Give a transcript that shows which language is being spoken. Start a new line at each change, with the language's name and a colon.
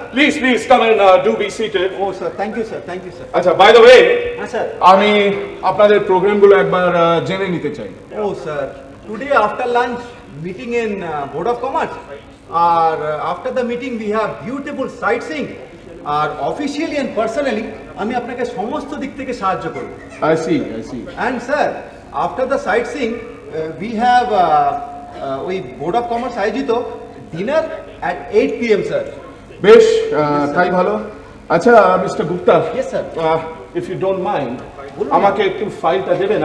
English: please come and do be seated. Oh sir, thank you sir, thank you sir.
Bangla: আচ্ছা,
English: by the way,
Hindi: हाँ sir.
Bangla: আমি আপনাদের প্রোগ্রামগুলো একবার জেনে নিতে চাই।
English: Oh sir, today after lunch meeting in Board of Commerce. Or after the meeting we have beautiful sightseeing.
Bangla: আর officially and personally আমি আপনাকে সমস্ত দিক থেকে সাহায্য করব।
English: I see. And sir, after the sightseeing, we have
Bangla: ওই board of commerce আয়োজিত dinner
English: at 8 PM sir.
Bangla: বেশ, তাই ভালো। আচ্ছা mister Gupta,
English: Yes, sir. if you don't mind,
Bangla: বলুন। আমাকে একটু ফাইলটা দেবেন।